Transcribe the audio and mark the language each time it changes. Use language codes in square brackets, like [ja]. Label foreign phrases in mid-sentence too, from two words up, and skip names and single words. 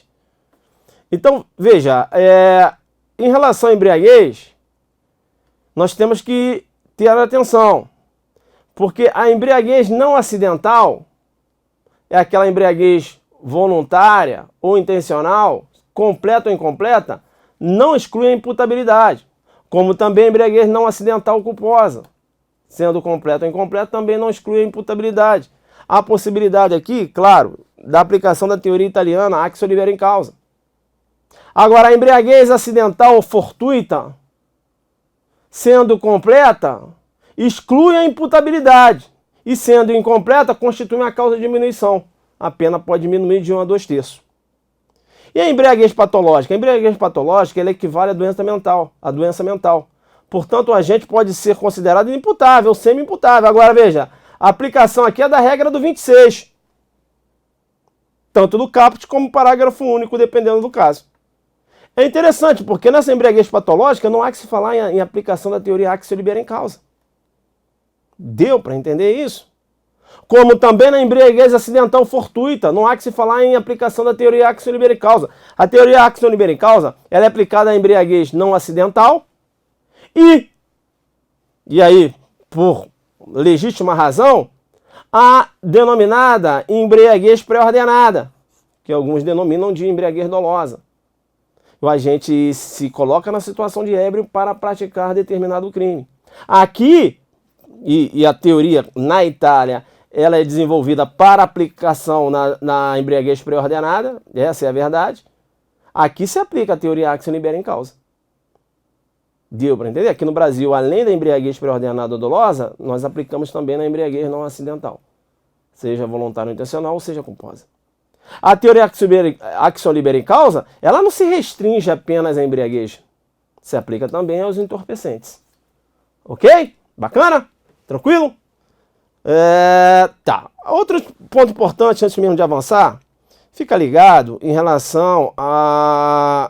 [pt] Então, veja, em relação à embriaguez, nós temos que ter atenção, porque a embriaguez não acidental é aquela embriaguez voluntária ou intencional, completa ou incompleta, não exclui a imputabilidade, como também a embriaguez não acidental culposa, sendo completa ou incompleta, também não exclui a imputabilidade. Há a possibilidade aqui, claro, da aplicação da teoria italiana [la] actio libera in causa. [pt] Agora, a embriaguez acidental ou fortuita, sendo completa, exclui a imputabilidade. E sendo incompleta, constitui uma causa de diminuição. A pena pode diminuir de 1 a 2/3. E a embriaguez patológica? A embriaguez patológica ela equivale à doença mental. Portanto, o agente pode ser considerado inimputável, semi-imputável. Agora, veja, a aplicação aqui é da regra do 26. Tanto do caput como parágrafo único, dependendo do caso. É interessante, porque nessa embriaguez patológica não há que se falar em aplicação da teoria [la] actio libera in causa. [pt] Deu para entender isso? Como também na embriaguez acidental fortuita, não há que se falar em aplicação da teoria [la] actio libera in causa. [pt] A teoria [la] actio libera in causa [pt] ela é aplicada à embriaguez não acidental e aí, por legítima razão, a denominada embriaguez pré-ordenada, que alguns denominam de embriaguez dolosa. O agente se coloca na situação de ébrio para praticar determinado crime. Aqui, e a teoria na Itália, ela é desenvolvida para aplicação na embriaguez pré-ordenada, essa é a verdade. Aqui se aplica a teoria [la] actio libera in causa. [pt] Deu para entender? Aqui no Brasil, além da embriaguez pré-ordenada ou dolosa, nós aplicamos também na embriaguez não acidental, seja voluntária ou intencional, ou seja culposa. [la] A teoria actio libera in causa, [pt] ela não se restringe apenas à embriaguez, se aplica também aos entorpecentes. Ok? Bacana? Tranquilo? Tá. Outro ponto importante, antes mesmo de avançar, fica ligado em relação a...